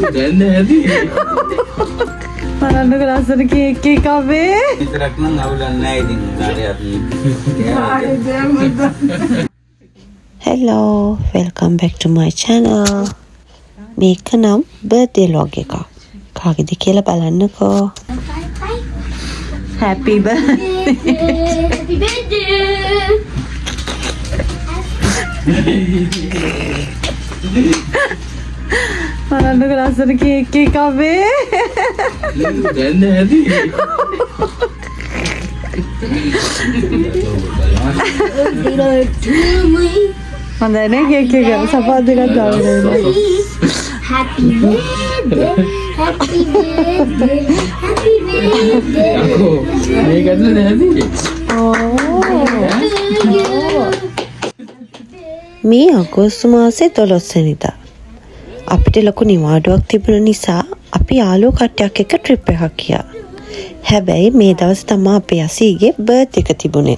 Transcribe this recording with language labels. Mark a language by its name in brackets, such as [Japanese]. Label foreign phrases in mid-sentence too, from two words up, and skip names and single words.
[Sinhala] දැන් ඇති. බලන්නක ලස්සන කේක් එකක් අපේ. විතරක් නම් අවුලක් නැහැ ඉතින් [English] Hello, welcome back to my channel. [Sinhala] මේක නම් [English] birthday vlog [Sinhala] එකක්. කාගෙද කියලා බලන්නකෝ. [English] Happy birthday. Happy birthday. [Sinhala] බලන්නක ලස්සන කේක් එකක් අපේ. දැන් ඇති. හොඳනේ කේක් එක සපා දෙකක් දාගෙන. [English] Happy birthday. Happy birthday. Happy birthday. [Sinhala] යකෝ මේක ඇතුලේ නැති. මේ අගෝස්තු මාසේ 12 වෙනිදා අපිට ලොකු නිවාඩුවක් තිබුණ නිසා අපි යාළුවෝ කට්ටියක් එක්ක ට්‍රිප් එකක් ගියා. හැබැයි මේ දවස් තමයි අපේ අසීගේ බර්ත්ඩේ එක තිබුණේ.